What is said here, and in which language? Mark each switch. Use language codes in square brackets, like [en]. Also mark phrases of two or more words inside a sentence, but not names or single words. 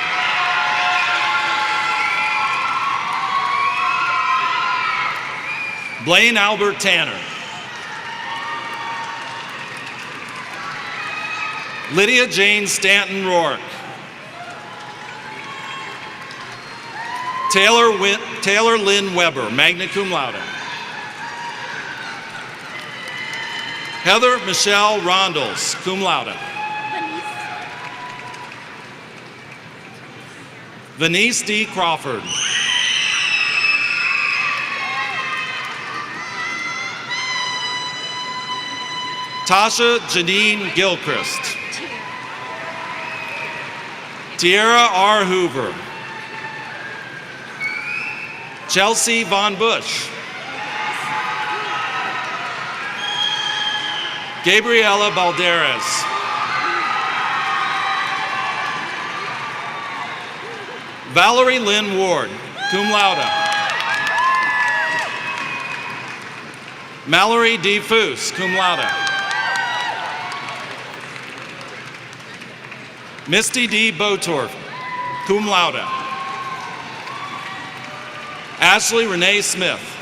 [en] Blaine Albert Tanner. Lydia Jane Stanton Rourke. Taylor Lynn Weber, [la] magna cum laude. [en] Heather Michelle Rondells, [la] cum laude. [en] Venice D. Crawford. Tasha Janine Gilchrist. Tierra R. Hoover. Chelsea Von Bush. Gabriela Balderas. Valerie Lynn Ward, [la] cum laude. [en] Mallory D. Foose, [la] cum laude. [en] Misty D. Botorf, [la] cum laude. [en] Ashley Renee Smith.